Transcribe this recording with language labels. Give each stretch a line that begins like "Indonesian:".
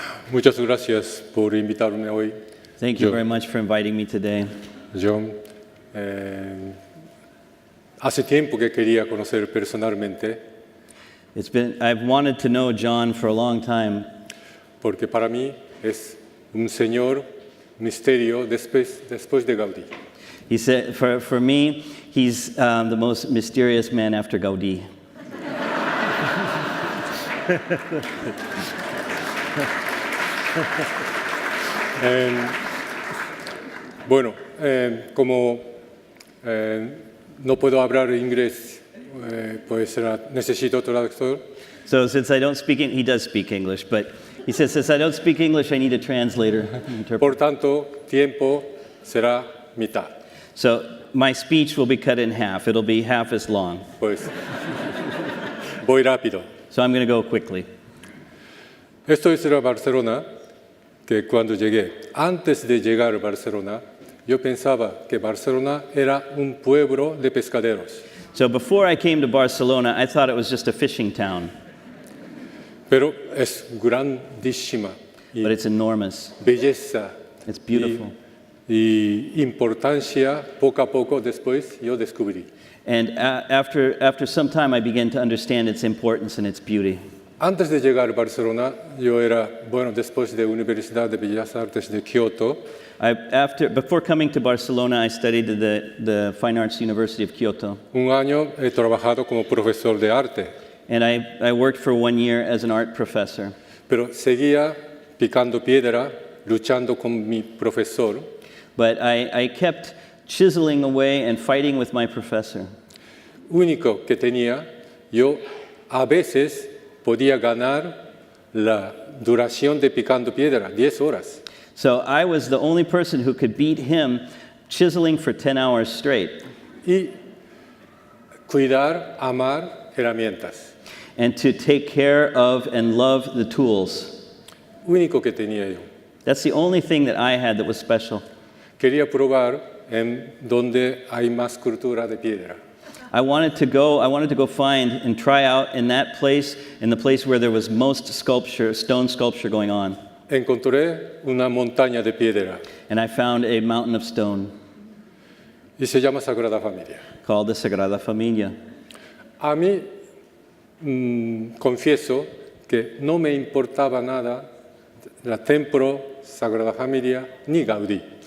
Spanish: Muchas gracias por invitarme hoy.
English: Thank you very much for inviting me today.
Spanish: John, hace tiempo que quería conocer personalmente.
English: I've wanted to know John for a long time.
Spanish: Porque para mí es un señor misterio después de Gaudí.
English: He said, for me, he's the most mysterious man after Gaudí.
Spanish: Bueno, como no puedo hablar inglés, pues necesito traductor.
English: So since I don't speak, he does speak English, but he says, since I don't speak English, I need a translator.
Spanish: Por tanto, tiempo será mitad.
English: So my speech will be cut in half. It'll be half as long.
Spanish: Pues, voy rápido.
English: So I'm going to go quickly.
Spanish: Esto es la Barcelona que cuando llegué. Antes de llegar a Barcelona, yo pensaba que Barcelona era un pueblo de pescaderos.
English: So before I came to Barcelona, I thought it was just a fishing town.
Spanish: Pero es grandísima.
English: but it's enormous.
Spanish: belleza
English: It's beautiful.
Spanish: y importancia, poco a poco después yo descubrí.
English: And after some time, I began to understand its importance and its beauty.
Spanish: Antes de llegar a Barcelona, yo era, bueno, después de Universidad de Bellas Artes de Kioto,
English: Before coming to Barcelona, I studied at the Fine Arts University of Kyoto.
Spanish: un año he trabajado como profesor de arte,
English: And I worked for 1 year as an art professor.
Spanish: pero seguía picando piedra, luchando con mi profesor,
English: But I kept chiseling away and fighting with my professor.
Spanish: único que tenía, yo a veces podía ganar la duración de picando piedra, 10 horas.
English: So I was the only person who could beat him chiseling for 10 hours straight.
Spanish: Y cuidar, amar herramientas.
English: And to take care of and love the tools.
Spanish: Único que tenía yo.
English: That's the only thing that I had that was special.
Spanish: Quería probar en donde hay más cultura de piedra.
English: I wanted to go find and try out in that place, in the place where there was most sculpture, stone sculpture going on.
Spanish: Encontré una montaña de piedra
English: And I found a mountain of stone
Spanish: y se llama Sagrada Familia.
English: called the Sagrada Familia.
Spanish: A mí confieso que no me importaba nada la templo Sagrada Familia ni Gaudí.